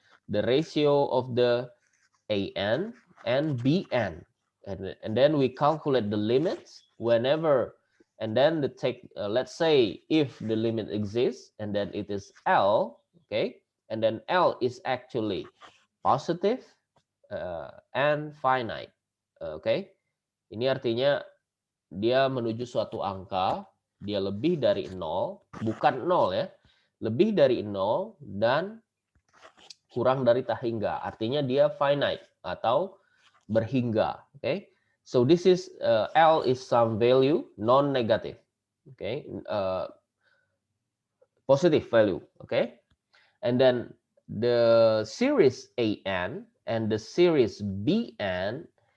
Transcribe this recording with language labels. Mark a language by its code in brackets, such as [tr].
[en] The ratio of the an and bn, and then we calculate the limits whenever, and then let's say if the limit exists, and then it is L. Okay, and then L is actually positive and finite. [id] Okay, ini artinya dia menuju suatu angka, dia lebih dari 0, bukan 0 ya, lebih dari 0 dan kurang dari tak hingga, artinya dia finite atau berhingga. [en] Okay, so this is L is some value non-negative. Okay, positive value. Okay, and then the series an and the series bn